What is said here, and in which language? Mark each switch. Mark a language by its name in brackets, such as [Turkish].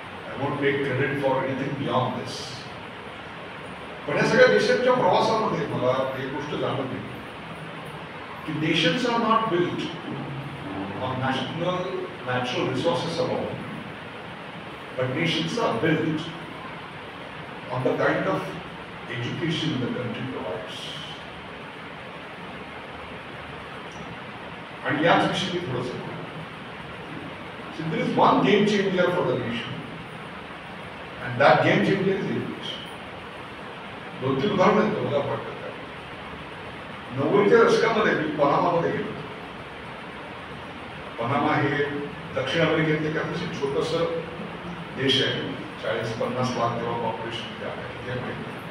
[English] I won't take credit for anything beyond this. [Marathi] पण या सगळ्या देशांच्या प्रवासामध्ये मला एक गोष्ट जाणवली की [English] Nations are not built on natural resources alone, but nations are built on the kind of education the country provides. [Marathi] And याच विषयी मी थोडंसं बोलतो. [English] So there is one game changer for the nation, and that game changer is education. [Marathi] 2-3 उदाहरणं आहेत मला वाटतं. 90च्या दशकामध्ये मी पनामामध्ये गेलो. पनामा हे दक्षिण अमेरिकेतलं एक अतिशय छोटंसं देश आहे. 40-50 लाख तेव्हा पॉप्युलेशन आहे माहिती.